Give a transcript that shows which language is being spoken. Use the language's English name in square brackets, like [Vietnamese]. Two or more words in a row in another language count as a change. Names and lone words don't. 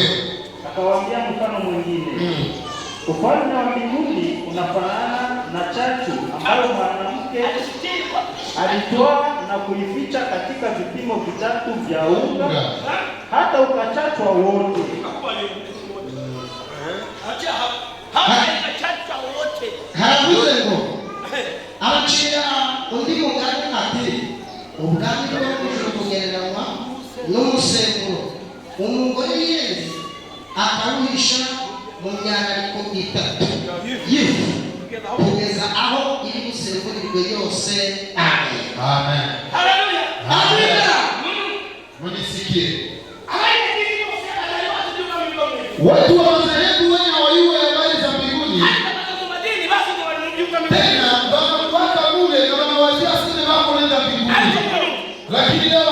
[Swahili] Akawaambia mfano mwingine. Ufalme wa mbinguni unafanana na chachu ambayo mwanamke alitoa na kuificha katika vipimo vitatu vya unga hata ukachachwa wote. [Rundi] Haravuze ngo abacira undi mugani ati, ubwami bwo ijuru bugereranywa n'umusemburo, umugore yeze akawuhisha mu myandiko itatu y'ifu kugeza aho iri gusemburirwe yose. Amen. Amen. Haleluya. [Swahili] Amen. Munisikie. Watu wa madhehebu wenye hawajui habari za mbinguni. Tena wanapaka bure na wanawazia sisi wako nenda mbinguni.